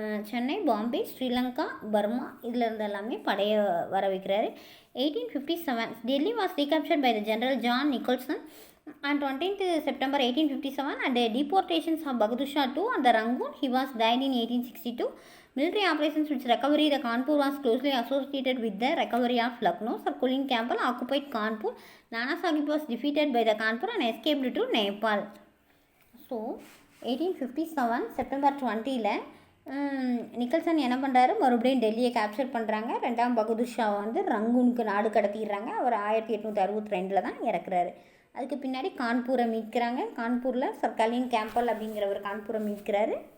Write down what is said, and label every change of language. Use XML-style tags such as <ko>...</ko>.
<ta>Chennai, Bombay, Sri Lanka, Burma, இதில் இருந்து எல்லாமே படையை வர வைக்கிறாரு.</ta> <en>1857 Delhi was recaptured by the General John Nicholson on 20th September 1857 and the deportations of Bahadur Shah II and the Rangoon. He was died in 1862. Military operations which recovery the Kanpur was closely associated with the recovery of Lucknow. Sir Colin Campbell occupied Kanpur. Nana Sahib was defeated by the Kanpur and escaped to Nepal.</en> <ta>So 1857 September 20ல Nicholson என்ன பண்ணுறாரு, மறுபடியும் டெல்லியை capture பண்ணுறாங்க. 2ஆம் பகதூர் ஷா ரங்கூனுக்கு நாடு கடத்திடுறாங்க. அவர் 1862 தான் இறக்குறாரு. அதுக்கு பின்னாடி கான்பூரை மீட்கிறாங்க. கான்பூரில் சர் கலின் கேம்பல் அப்படிங்கிறவர் கான்பூரை மீட்கிறாரு.</ta>